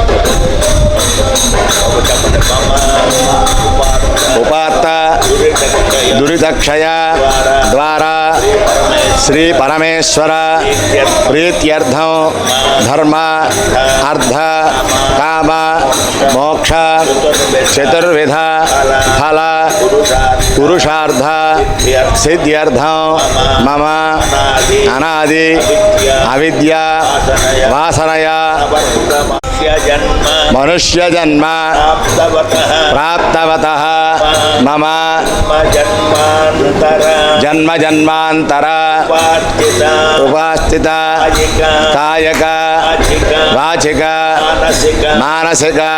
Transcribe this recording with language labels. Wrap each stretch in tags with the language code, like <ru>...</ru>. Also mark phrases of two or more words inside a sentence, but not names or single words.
<sa>उपात्त दुरितक्षय द्वारा श्री परमेश्वर प्रीत्यर्थं धर्म अर्थ काम మోక్ష చతుర్విధ ఫల పురుషార్థ సిద్ధ్యర్థం మమ అనాది అవిద్య వాసనయా మనుష్య జన్మ ప్రాప్తవతః మమ జన్మ జన్మాంతర ఉపాస్థిత కాయక వాచిక మానసిక</sa>